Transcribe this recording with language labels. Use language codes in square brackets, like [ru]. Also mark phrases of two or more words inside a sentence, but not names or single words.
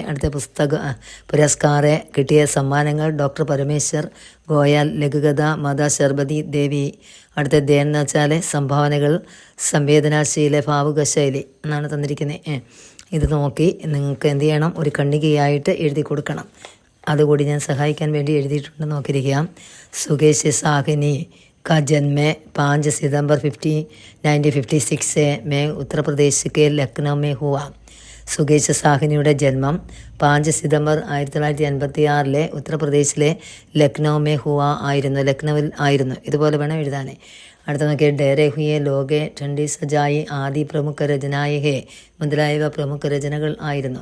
[ml] അടുത്ത പുരസ്കാരെ കിട്ടിയ സമ്മാനങ്ങൾ ഡോക്ടർ പരമേശ്വർ ഗോയൽ, ലഘുകഥ മാതാ ശർബതി ദേവി. അടുത്ത ദേൻ എന്ന് വെച്ചാൽ സംഭാവനകൾ, സംവേദനാശീല, ഭാവുക ശൈലി എന്നാണ് തന്നിരിക്കുന്നത്. ഇത് നോക്കി നിങ്ങൾക്ക് എന്ത് ചെയ്യണം, ഒരു ഖണ്ഡികയായിട്ട് എഴുതി കൊടുക്കണം. അതുകൂടി ഞാൻ സഹായിക്കാൻ വേണ്ടി എഴുതിയിട്ടുണ്ട്, നോക്കിയിരിക്കാം. [hi] സുകേഷ് സാഹിനി का जन्म 5 सितंबर 1956 में उत्तर प्रदेश के लखनऊ में हुआ. [ml] സുകേഷ് സാഹിനിയുടെ ജന്മം 5 സിതംബർ 1956 ഉത്തർപ്രദേശിലെ [hi] लखनऊ में हुआ [ml] ആയിരുന്നു, ലക്നൌവിൽ ആയിരുന്നു. ഇതുപോലെ വേണം എഴുതാൻ. അടുത്ത നോക്കിയാൽ ഡേരെ ഹുയെ ലോകെ ഠണ്ഡി സജായി ആദി പ്രമുഖ രചനായകെ മുതലായവ പ്രമുഖ രചനകൾ ആയിരുന്നു.